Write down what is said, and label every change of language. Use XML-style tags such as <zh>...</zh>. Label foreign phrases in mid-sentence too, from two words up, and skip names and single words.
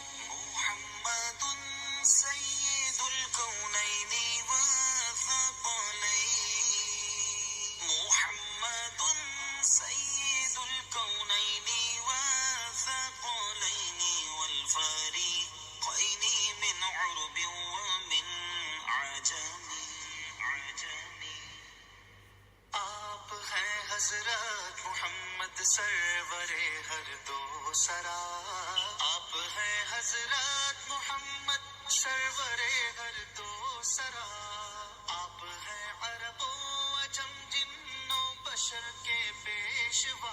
<ar>محمد سيد الكونين والثقلين. محمد سيد الكونين والثقلين والفريقين من عرب ومن عجم.</ar> <ur>آپ ہیں حضرت محمد سرور ہر دو سرا. آپ ہیں حضرت محمد سرور ہر دو سرا. آپ ہیں عرب و عجم جن و بشر کے پیشوا.</ur>